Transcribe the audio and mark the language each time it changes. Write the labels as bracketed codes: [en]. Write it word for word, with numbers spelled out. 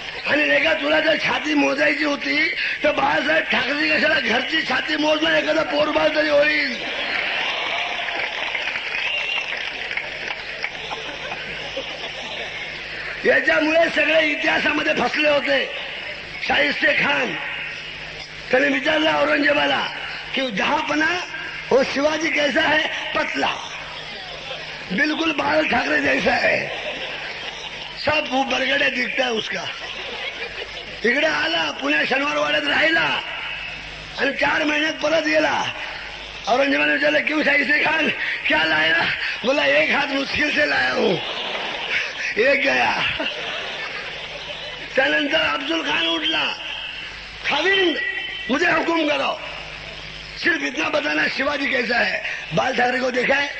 [mr] आणि एका तुला जर छाती मोजायची होती तर बाळासाहेब ठाकरे कशाला घरची छाती मोजणार, एखादा पोरबाळ तरी होईल. याच्यामुळे सगळे इतिहासामध्ये फसले होते. शाहिस्ते खान, त्याने विचारलं औरंगजेबाला की [hi] जहापना हो शिवाजी कैसा है? पतला, बिल्कुल बाल ठाकरे जैसा है, सब वो बरगड्या दिखता है उसका. [mr] इकडे आला पुण्या शनिवारवाड्यात राहिला आणि चार महिन्यात परत गेला. औरंगजेबाने विचारलं [hi] क्यों शाहिस्ते खान क्या लाया? बोला एक हाथ मुश्किल से लाया हूं, एक गया. [mr] त्यानंतर अब्दुल खान उठला, [hi] खाविंद मुझे हुकुम करो, सिर्फ इतना बताना शिवाजी कैसा है. बाल ठाकरे को देखा है?